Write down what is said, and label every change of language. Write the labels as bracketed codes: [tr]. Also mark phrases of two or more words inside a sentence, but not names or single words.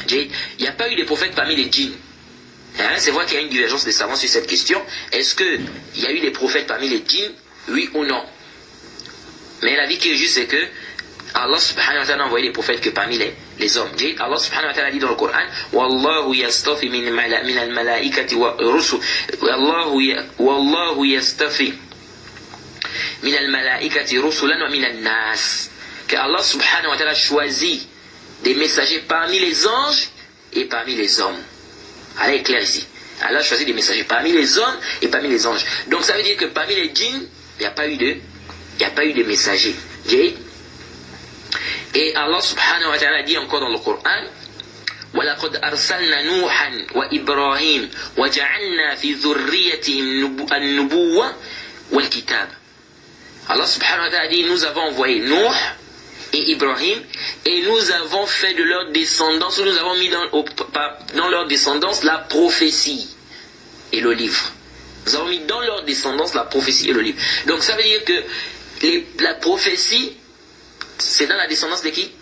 [fr] Il n'y a pas eu des prophètes parmi les djinns. C'est vrai qu'il y a une divergence des savants sur cette question. Est-ce qu'il y a eu des prophètes parmi les djinns? Oui ou non? Mais l'avis qui est juste, c'est que Allah [ar] سبحانه وتعالى [fr] n'a envoyé des prophètes que parmi les hommes. Allah [ar] سبحانه وتعالى [fr] dit dans le Coran, [ar] والله يصطفي من الملائكة و رسل. والله يصطفي من الملائكة رسلا ومن الناس. [fr] Que Allah [ar] سبحانه وتعالى [fr] choisit des messagers parmi les anges et parmi les hommes. Allah est clair ici. Allah a choisi des messagers parmi les hommes et parmi les anges. Donc ça veut dire que parmi les djinns, il n'y a pas eu de messagers. Et Allah [ar] سبحانه وتعالى [fr] dit encore dans le Coran, [ar] وَلَقَدْ أَرْسَلْنَا نُوحًا وَإِبْرَاهِيمَ وَجَعَلْنَا فِي ذُرِّيَّتِهِمْ النُّبُوَّةَ وَالْكِتَابَ. [fr] Allah [ar] سبحانه وتعالى [fr] dit, nous avons envoyé Nuh et Ibrahim, et nous avons fait de leur descendance, nous avons mis dans leur descendance la prophétie et le livre. Nous avons mis dans leur descendance la prophétie et le livre. Donc ça veut dire que la prophétie, c'est dans la descendance de qui?